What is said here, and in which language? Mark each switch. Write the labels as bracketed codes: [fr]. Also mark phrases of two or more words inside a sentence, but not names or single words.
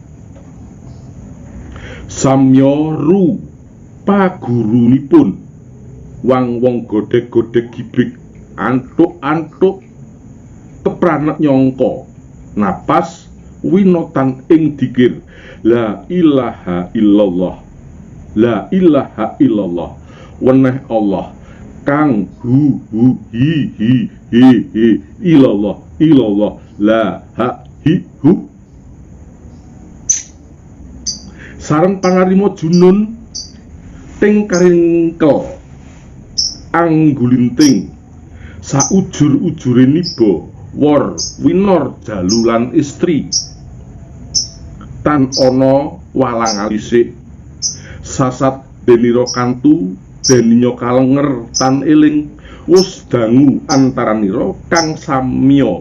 [jv] samya ru pagurunipun wong godhek-godhek gibrik antuk-antuk kepranak nyangka napas winotan ing dikir [ar] لا إله إلا الله، لا إله إلا الله, [jv] weneh Allah kang [ar] هو هي إلا الله إلا الله لا ها هي هو. [jv] Sareng pangarimo junun ting karingkel anggulinting saujur-ujure niba wor winor jalulan istri tan ana walang alisik sasat deniro kantu deninyo kalenger tan eling wus dangu antaraniro kang samya